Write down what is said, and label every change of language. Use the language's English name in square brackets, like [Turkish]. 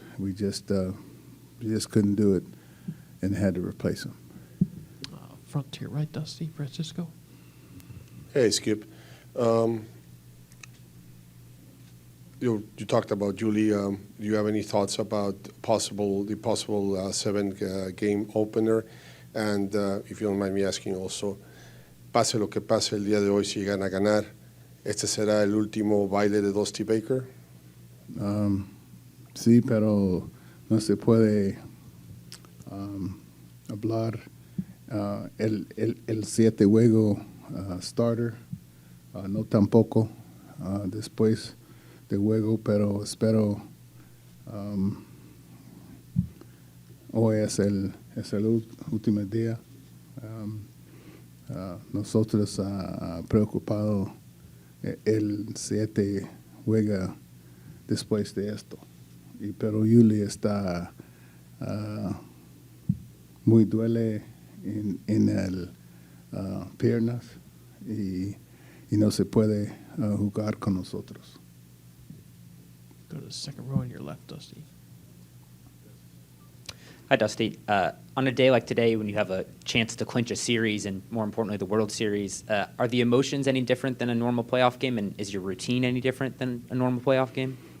[English] We just couldn't do it, and had to replace him. Front to your right, Dusty. Francisco. Hey, Skip. You talked about Julie. Do you have any thoughts about the possible 7-game opener? And if you don't mind me asking also, [Spanish] pase lo que pase el día de hoy, si llegan a ganar, ¿este será el último baile de Dusty Baker? Sí, pero no se puede hablar el 7 juego starter, no tampoco después de juego, pero espero hoy es el último día. Nosotros preocupados el 7 juega después de esto, pero Yuli está muy duele en el piernas y no se puede jugar con nosotros. [English] Go to the second row on your left, Dusty. Hi, Dusty. On a day like today, when you have a chance to clinch a series and, more importantly, the World Series, are the emotions any different than a normal playoff game, and is your routine any different than a normal playoff game?